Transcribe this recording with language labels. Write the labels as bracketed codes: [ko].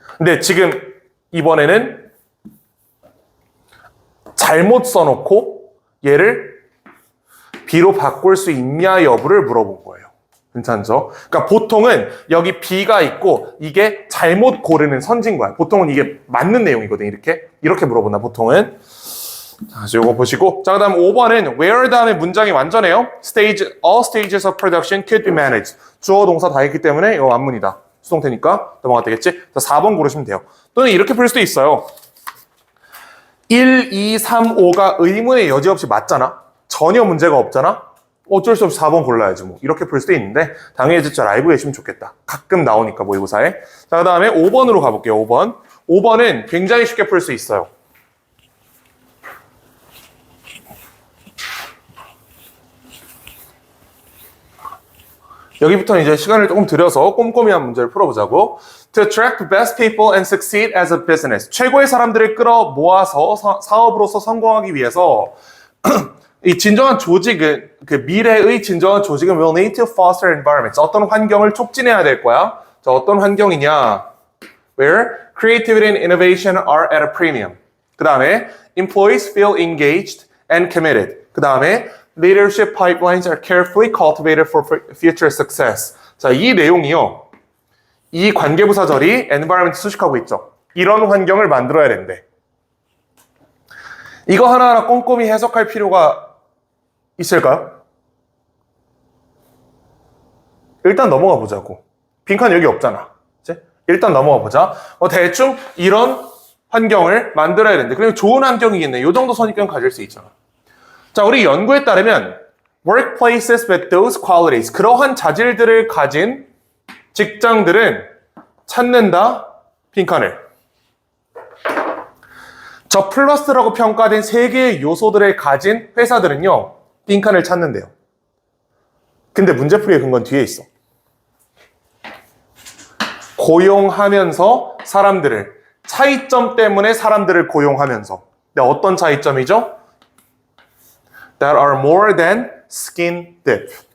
[ko] 근데 지금 이번에는 잘못 써놓고 얘를 B로 바꿀 수 있냐 여부를 물어본 거예요. 괜찮죠? 그러니까 보통은 여기 B가 있고 이게 잘못 고르는 선지인 거야. 보통은 이게 맞는 내용이거든. 이렇게 물어본다 보통은. 자, 이거 보시고. 자, 그다음 5번은 where 다음에 문장이 완전해요. [en] all stages of production could be managed. [ko] 주어 동사 다 했기 때문에 이거 완문이다. 수동태니까 넘어가도 되겠지? 자, 4번 고르시면 돼요. 또는 이렇게 풀 수도 있어요. 1, 2, 3, 5가 의문의 여지 없이 맞잖아? 전혀 문제가 없잖아? 어쩔 수 없이 4번 골라야지 뭐. 이렇게 풀 수도 있는데 당연히 진짜 라이브 해주면 좋겠다. 가끔 나오니까 모의고사에. 자, 그 다음에 5번으로 가볼게요. 5번. 5번은 굉장히 쉽게 풀 수 있어요. 여기부터는 이제 시간을 조금 들여서 꼼꼼히한 문제를 풀어보자고. [en] To attract the best people and succeed as a business. [ko] 최고의 사람들을 끌어 모아서 사업으로서 성공하기 위해서 이 진정한 조직은, 그 미래의 진정한 조직은 [en] will need to foster environments. [ko] 어떤 환경을 촉진해야 될 거야? 자, 어떤 환경이냐? [en] Where creativity and innovation are at a premium. [ko] 그 다음에 [en] employees feel engaged and committed. 그 다음에 leadership pipelines are carefully cultivated for future success. [ko] 자, 이 내용이요. 이 관계부사절이 environment 수식하고 있죠. 이런 환경을 만들어야 된대. 이거 하나하나 꼼꼼히 해석할 필요가 있을까요? 일단 넘어가 보자고. 빈칸 여기 없잖아. 그치? 일단 넘어가 보자. 대충 이런 환경을 만들어야 되는데 그러면 좋은 환경이겠네. 이 정도 선입견 가질 수 있잖아. 자, 우리 연구에 따르면 [en] workplaces with those qualities, [ko] 그러한 자질들을 가진 직장들은 찾는다. 빈칸을. 저 플러스라고 평가된 3개의 요소들을 가진 회사들은요. 빈칸을 찾는데요. 근데 문제풀이의 근거는 뒤에 있어. 고용하면서 사람들을, 차이점 때문에 사람들을 고용하면서. 근데 어떤 차이점이죠? [en] That are more than skin deep.